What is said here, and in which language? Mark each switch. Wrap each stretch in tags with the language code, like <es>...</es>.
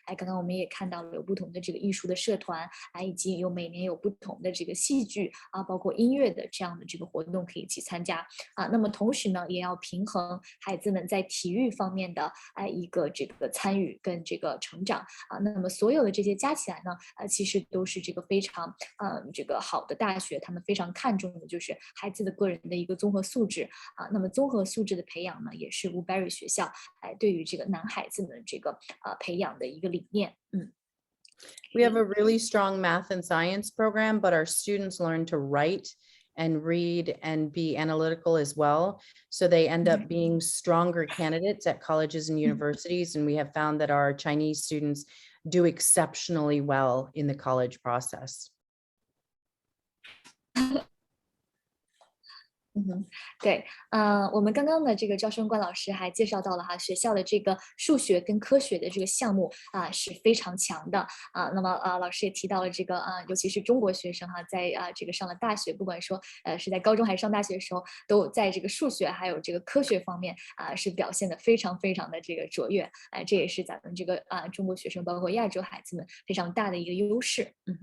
<zh>刚刚我们也看到了有不同的这个艺术的社团以及每年有不同的这个戏剧包括音乐的这样的这个活动可以一起参加那么同时呢，也要平衡孩子们在体育方面的一个这个参与跟这个成长那么所有的这些加起来呢，其实都是这个非常这个好的大学，他们非常看重的就是孩子的个人的一个综合素质那么综合素质的培养呢，也是 Woodberry 学校对于这个男孩子们这个培养的一个理念。</zh> <en>We have a really strong math and science program, but our students learn to write and read and be analytical as well. So they end up being stronger candidates at colleges and universities. And we have found that our Chinese students do exceptionally well in the college process.</en> <zh>对，我们刚刚的这个招生官老师还介绍到了学校的这个数学跟科学的这个项目是非常强的那么老师也提到了这个尤其是中国学生在这个上了大学，不管说是在高中还是上大学的时候，都在这个数学还有这个科学方面是表现的非常非常的这个卓越，这也是咱们这个中国学生包括亚洲孩子们非常大的一个优势。</zh>